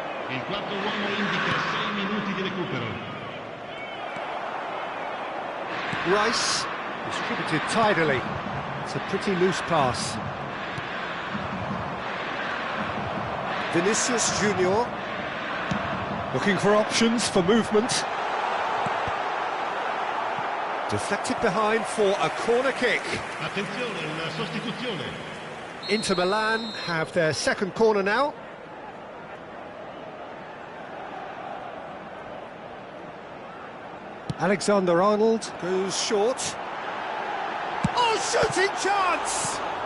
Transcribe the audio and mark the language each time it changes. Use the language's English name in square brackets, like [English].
[Italian] Il quarto uomo indica 6 minuti di recupero. [English] Rice distributed tidily. It's a pretty loose pass. Vinicius Junior looking for options for movement. Deflected behind for a corner kick. [Italian] Attenzione, una sostituzione. [English] Inter Milan have their second corner now. Alexander-Arnold goes short. Oh, shooting chance!